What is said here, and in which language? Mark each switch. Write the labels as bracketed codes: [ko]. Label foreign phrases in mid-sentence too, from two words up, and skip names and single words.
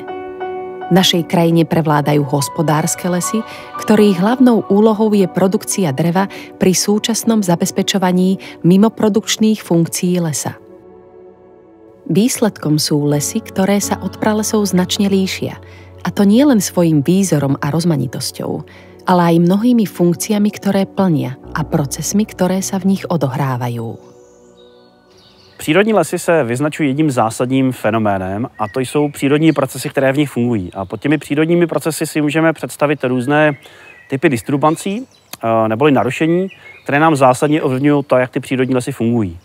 [sk] V našej krajine prevládajú hospodárske lesy, ktorých hlavnou úlohou je produkcia dreva pri súčasnom zabezpečovaní mimoprodukčných funkcií lesa. Výsledkom sú lesy, ktoré sa od pralesov značne líšia, a to nie len svojím výzorom a rozmanitosťou, ale aj mnohými funkciami, ktoré plnia a procesmi, ktoré sa v nich odohrávajú. [cs] Přírodní lesy se vyznačují jedním zásadním fenoménem a to jsou přírodní procesy, které v nich fungují. A pod těmi přírodními procesy si můžeme představit různé typy disturbancí neboli narušení, které nám zásadně ovlivňují to, jak ty přírodní lesy fungují.